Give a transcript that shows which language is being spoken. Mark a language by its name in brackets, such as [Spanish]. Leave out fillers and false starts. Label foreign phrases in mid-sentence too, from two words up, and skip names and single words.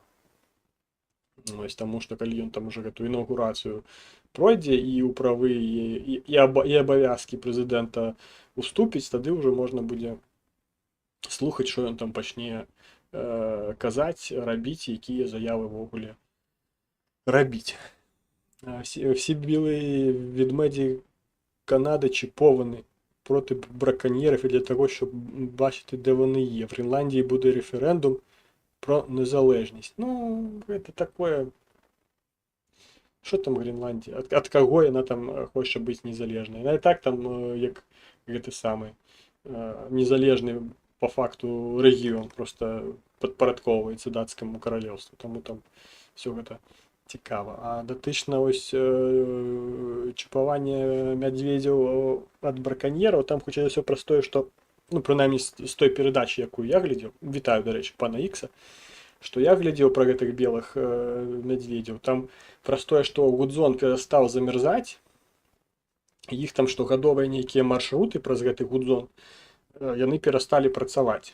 [Belarusian] Ось, таму што калі ён там ужо гэту інаўгурацыю пройдзе і ў правы і абавязкі прэзідэнта уступіць, тады ўжо можна будзе слухаць, що ён там пачне казаць, рабіць, якія заявы ввогуле рабіць. [Ukrainian] Всі білі ведмеді Канади чіповані проти браконьєрів і для того, щоб бачити, де вони є. В Гренландії буде референдум про незалежність. Ну, це таке Що там Гренландія? [Belarusian] Ад каго яна там хоча быць незалежнай? Яна і так там як гэты самы незалежны по факту рэгіён просто падпарадкоўваецца дацкаму каралеўству, таму там все гэта цікава. А датычна ось чіпавання мядзведзяў ад браканьераў, там хутчэй за ўсё праз тое, што ну прынамні з той перадачы, якую я глядзеў, вітаю, дарэчы, пана Ікса, што я глядзеў пра гэтых белых мядзведзяў, там праз тое, што Гудзон перастаў замярзаць, іх там штогадовыя нейкія маршруты праз гэты Гудзон, яны перасталі працаваць.